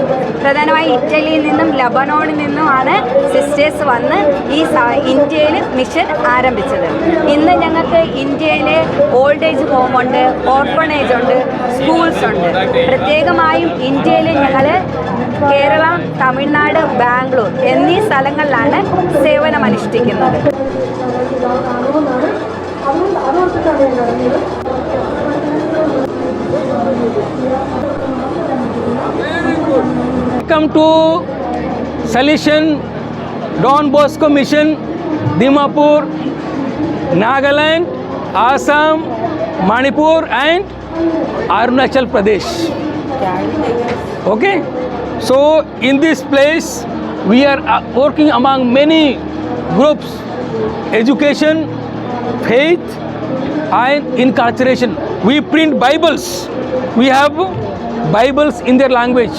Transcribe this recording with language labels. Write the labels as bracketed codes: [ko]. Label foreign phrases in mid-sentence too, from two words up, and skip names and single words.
[ml] പ്രധാനമായി ഇറ്റലിയിൽ നിന്നും ലബനോണിൽ നിന്നുമാണ് സിസ്റ്റേഴ്സ് വന്ന് ഈ ഇന്ത്യയിൽ മിഷൻ ആരംഭിച്ചത്. ഇന്ന് ഞങ്ങൾക്ക് ഇന്ത്യയിൽ [en] old age [ml] ഹോമുണ്ട്, ഓർഫണേജ് ഉണ്ട്, സ്കൂൾസ് ഉണ്ട്. പ്രത്യേകമായും ഇന്ത്യയിൽ ഞങ്ങൾ കേരളം, തമിഴ്നാട്, ബാംഗ്ലൂർ എന്നീ സ്ഥലങ്ങളിലാണ് സേവനം അനുഷ്ഠിക്കുന്നത്. [en] Welcome to Salesian Don Bosco Mission, Dimapur, Nagaland, Assam, Manipur and Arunachal Pradesh. Okay, so in this place we are working among many groups: education, faith and incarceration. We print Bibles. We have Bibles in their language.